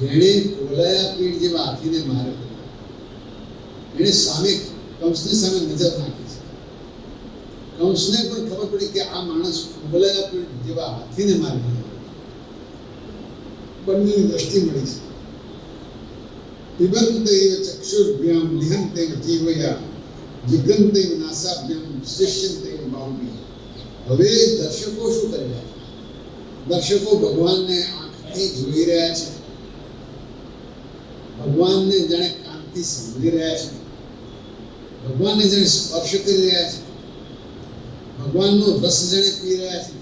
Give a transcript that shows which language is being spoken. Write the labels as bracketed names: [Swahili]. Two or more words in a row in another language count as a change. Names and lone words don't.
[Gujarati] જેણે કોલાયા પીઠ જેવા હાથીને માર્યો, એણે સામે કંસની સામે નજર નાખી છે. કંસને પણ ખબર પડી કે આ માણસ કુંભલા જેવા હાથીને મારી ગયો. બંનેની દ્રષ્ટિ મળી છે. [Sanskrit] पिबन्तेव चक्षुर्भ्यां निहन्तेव जीवया जिगन्तेव नासाभ्यां शिष्यन्तेव बाहुभ्यां. [Gujarati] હવે દર્શકો શું કરી રહ્યા છે? દર્શકો ભગવાનને આંખથી જોઈ રહ્યા છે, ભગવાનને જાણે કાનથી સાંભળી રહ્યા છે, ભગવાનને જાણે સ્પર્શ કરી રહ્યા છે, ભગવાનનો રસ જાણે પી રહ્યા છે.